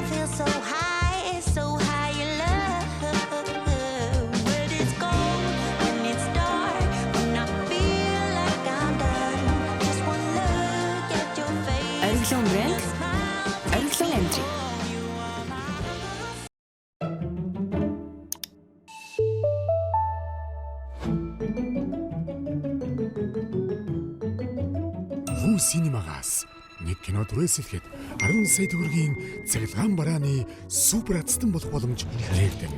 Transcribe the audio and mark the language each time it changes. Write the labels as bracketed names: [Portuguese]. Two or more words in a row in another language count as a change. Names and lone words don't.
[English] so high your love. Where does it go when it's dark? When I feel like I'm done. Just one look at your face. [Mongolian] Арилжаан брэнд. Арилжаан амжиг. Вүү синемагаас нэг кинод үргэлжлэхэд 10 сая төгрөгийн цахилгаан барааны супер азтан болох боломж нээлтэн.